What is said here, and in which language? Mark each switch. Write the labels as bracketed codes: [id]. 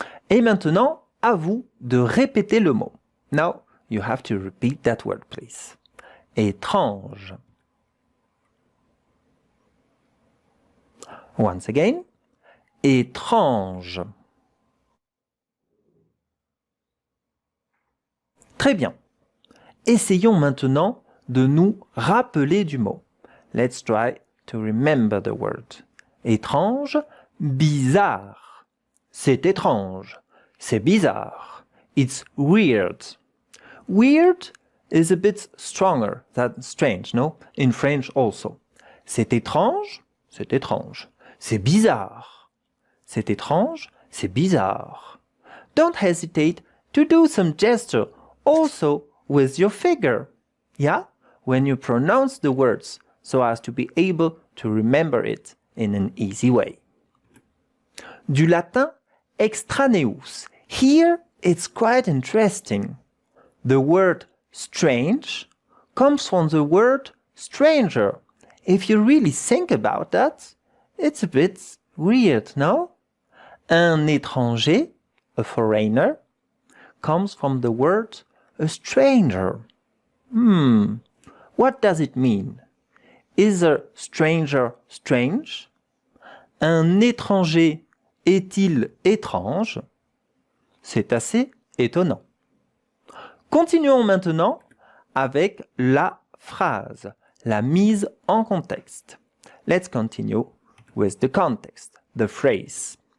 [fr] Et maintenant, à vous de répéter le mot. [en] Now, you have to repeat that word, please. [fr] Étrange. [en] Once again. Étrange. [fr] Très bien. Essayons maintenant de nous rappeler du mot. [en] Let's try to remember the word. [fr] Étrange, bizarre. C'est étrange. C'est bizarre. [en] It's weird. Weird is a bit stronger than strange, no? In French also. [fr] C'est étrange, c'est étrange. C'est bizarre. C'est étrange, c'est bizarre. [en] Don't hesitate to do some gesture also with your finger. Yeah? When you pronounce the words so as to be able to remember it in an easy way. [fr] Du latin extraneus. [en] Here it's quite interesting. The word strange comes from the word stranger. If you really think about that, it's a bit weird, no? [fr] Un étranger, [en] a foreigner, comes from the word a stranger. What does it mean? Is a stranger strange? [fr] Un étranger est-il étrange? C'est assez étonnant. Continuons maintenant avec la phrase, la mise en contexte. [en] Let's continue with the context, the phrase.